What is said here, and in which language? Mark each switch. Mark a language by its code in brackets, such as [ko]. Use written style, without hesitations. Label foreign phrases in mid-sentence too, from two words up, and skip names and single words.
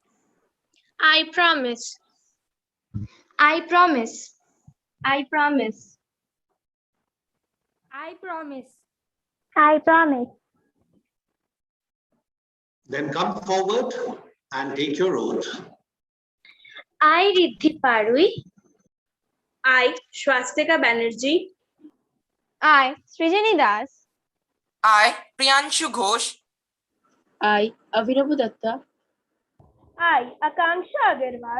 [en] I promise. I promise. I promise. I promise. I promise. Then come forward and take your oath. I, Riddhi Parui. I, Swastika Banerjee. I, Srijani Das. I, Priyanshu Ghosh. I, Avinav Datta. I, Akanksha Agarwal.